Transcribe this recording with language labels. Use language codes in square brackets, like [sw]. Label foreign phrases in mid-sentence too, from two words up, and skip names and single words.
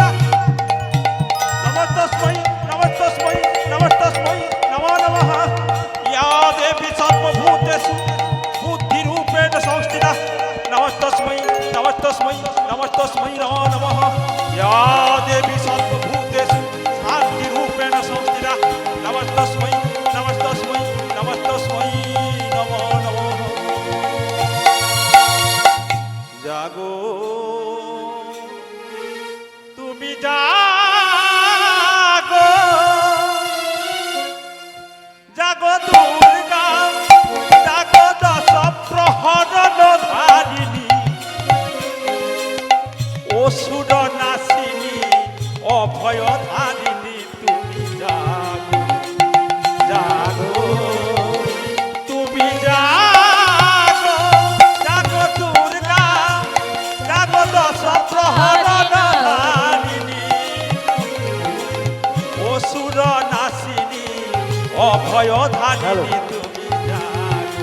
[sa] नमस्तस्मै नमस्तस्मै नमस्तस्मै नमो नमः या देवी सर्वभूतेषु बुद्धिरूपेण संस्थिता नमस्तस्मै नमस्तस्मै नमस्तस्मै नमो नमः या देवी सर्वभूतेषु शान्तिरूपेण संस्थिता नमस्तस्मै नमस्तस्मै नमस्तस्मै नमो नमः [bn] জাগো তুমি জাগো জাগো দুর্গা জাগো দশ প্রহরণ ধারিণী অসুর নাসিনী অভয় ধারিণী তুমি জাগো জাগো তুমি জাগো জাগো দুর্গা জাগো দশ প্রহরণ ধারিণী অসুর নাসিনী অভয় ধারিণী তুমি জাগো